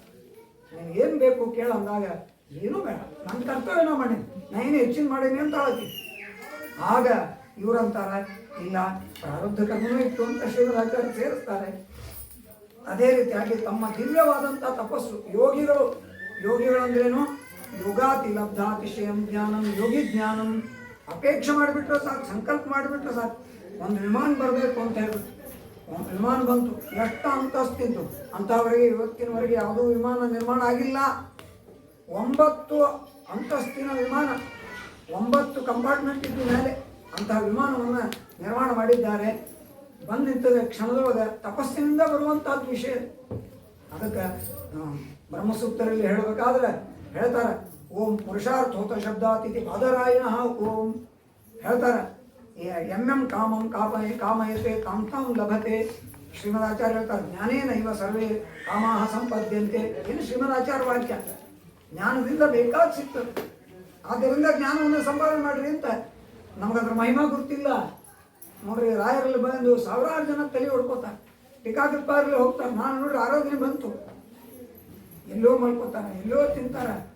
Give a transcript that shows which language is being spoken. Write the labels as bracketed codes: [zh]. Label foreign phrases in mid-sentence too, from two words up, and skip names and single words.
[kn] ಏನು ಬೇಕು ಕೇಳ ಅಂದಾಗ ಏನೂ ಬೇಡ, ನನ್ನ ಕರ್ತವ್ಯನ ಮಾಡಿ ನಾ ಏನು ಹೆಚ್ಚಿನ ಮಾಡೀನಿ ಅಂತ ಹೇಳತ್ತಿ. ಆಗ ಇವರಂತಾರೆ ಇಲ್ಲ ಪ್ರಾರಬ್ಧ ಕರ್ಮನೂ ಇತ್ತು ಅಂತ ಶ್ರೀಮದಾಚಾರ್ಯ ಸೇರಿಸ್ತಾರೆ. ಅದೇ ರೀತಿಯಾಗಿ ತಮ್ಮ ದಿವ್ಯವಾದಂಥ ತಪಸ್ಸು ಯೋಗಿಗಳಂದ್ರೇನು, [sa] ಯೋಗಾತಿ ಲಬ್ಧಾತಿಶಯಂ ಜ್ಞಾನಂ ಯೋಗಿ ಜ್ಞಾನಂ. [kn] ಅಪೇಕ್ಷೆ ಮಾಡಿಬಿಟ್ರೆ ಸಾಕು, ಸಂಕಲ್ಪ ಮಾಡಿಬಿಟ್ರೆ ಸಾಕು, ಒಂದು ವಿಮಾನ ಬರಬೇಕು ಅಂತ ಹೇಳ್ಬಿಟ್ಟು ಒಂದು ವಿಮಾನ ಬಂತು. ಎಷ್ಟು ಅಂತಸ್ತಿದ್ದು ಅಂಥವರೆಗೆ ಇವತ್ತಿನವರೆಗೆ ಯಾವುದೂ ವಿಮಾನ ನಿರ್ಮಾಣ ಆಗಿಲ್ಲ. 9 ಅಂತಸ್ತಿನ ವಿಮಾನ, 9 ಕಂಪಾರ್ಟ್ಮೆಂಟ್ ಇದ್ದ ಮೇಲೆ ಅಂತಹ ವಿಮಾನವನ್ನು ನಿರ್ಮಾಣ ಮಾಡಿದ್ದಾರೆ. ಬಂದು ನಿಂತದ ಕ್ಷಣದೊಳಗೆ ತಪಸ್ಸಿನಿಂದ ಬರುವಂಥದ್ದು ವಿಷಯ. ಅದಕ್ಕೆ ಬ್ರಹ್ಮಸೂತ್ರದಲ್ಲಿ ಹೇಳಬೇಕಾದ್ರೆ ಹೇಳ್ತಾರೆ, [sa] ಓಂ ಪುರುಷಾರ್ಥೋತ ಶಬ್ದಾತಿಥಿ ಬಾದರಾಯಣ ಓಂ [kn] ಹೇಳ್ತಾರೆ. [sa] ಎಂ ಕಾಮಂ ಕಾಮಯತೆ ಕಾಂತಾಂ ಲಭತೆ. [kn] ಶ್ರೀಮದಾಚಾರ್ಯ ಹೇಳ್ತಾರೆ, [sa] ಜ್ಞಾನೇನ ಇವ ಸರ್ವೇ ಕಾಮಾಹ ಸಂಪದ್ಯಂತೆ. [kn] ಏನು ಶ್ರೀಮದಾಚಾರ್ಯ ವಾಕ್ಯ, ಜ್ಞಾನದಿಂದ ಬೇಕಾದ ಸಿಗ್ತದೆ. ಆದ್ದರಿಂದ ಜ್ಞಾನವನ್ನು ಸಂಪಾದನೆ ಮಾಡಿರಿ ಅಂತ. ನಮಗದ್ರ ಮಹಿಮಾ ಗೊತ್ತಿಲ್ಲ ನೋಡ್ರಿ. ರಾಯರಲ್ಲಿ ಬಂದು 1000 ಜನ ತಲೆ ಹೊಡ್ಕೋತಾರೆ, ಟೀಕಾಕೃಪಾರಲ್ಲಿ ಹೋಗ್ತಾರೆ. ನಾನು ನೋಡ್ರಿ ಆರಾಧನೆ ಬಂತು, ಎಲ್ಲೋ ಮಲ್ಕೋತಾರೆ, ಎಲ್ಲೋ ತಿಂತಾರೆ.